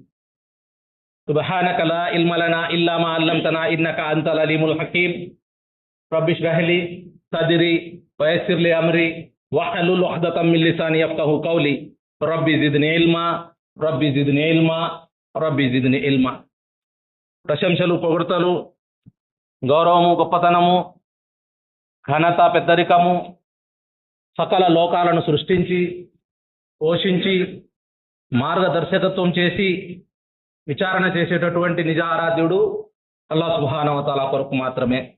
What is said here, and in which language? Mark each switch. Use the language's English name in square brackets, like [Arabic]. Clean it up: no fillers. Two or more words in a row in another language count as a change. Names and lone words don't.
[Arabic] سبحانك لا علم لنا إلا ما علمتنا إنك أنت العليم الحكيم. رب اشرح لي صدري ويسر لي أمري واحلل عقدة من لساني يفقهوا قولي. ربي زدني علما ربي زدني علما ربي زدني علما. [Telugu] ప్రశంసలు, పొగడ్తలు, గౌరవము, గొప్పతనము, ఘనత, పెద్దరికము సకల లోకాలను సృష్టించి పోషించి మార్గదర్శకత్వం చేసి విచారణ చేసేటటువంటి నిజ ఆరాధ్యుడు అల్లాహ్ [Arabic] سبحانه وتعالى [Telugu] కొరకు మాత్రమే.